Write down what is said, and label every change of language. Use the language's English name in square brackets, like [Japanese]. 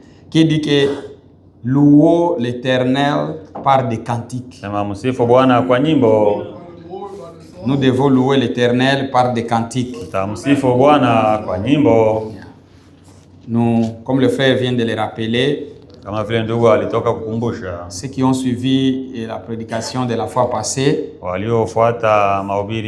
[French] Qui dit que louons l'Éternel par des cantiques. [Swahili] Sema msifu Bwana kwa nyimbo. [French] Nous devons louer l'Éternel par des cantiques. [Swahili] Tamsifu Bwana kwa nyimbo. [French] Nous, comme le frère vient de le rappeler, [Swahili] Kama vile ndugu alitoka kukumbusha, [French] ceux qui ont suivi la prédication de la fois passée, [Swahili] waliofuata mahubiri